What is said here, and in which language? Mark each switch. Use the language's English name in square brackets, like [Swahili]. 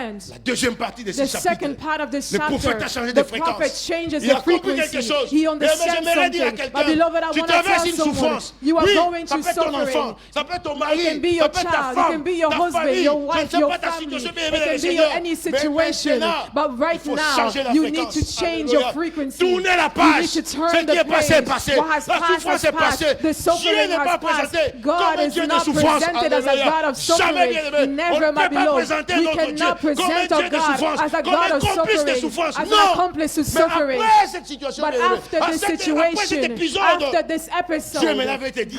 [French] La deuxième partie de ce chapitre, le prophète a changé de fréquence. Il a compris quelque chose. Mais j'aimerais dire à quelqu'un, tu traverses une souffrance. Oui, ça peut être ton enfant, ça peut être ton mari, ça peut être ta femme, ta famille, je ne sais pas ta situation, mais [English] any situation. But right now, you need to change your frequency. [French] Tournez la page. Ce qui est passé est passé. La souffrance est passée. Dieu n'est pas présenté comme un Dieu de souffrance. Jamais, bien-aimé. On ne peut pas présenter notre Dieu comme un Dieu de souffrance, comme un complice de souffrance. Non. Mais après cette situation, après cet épisode, Dieu me l'avait dit.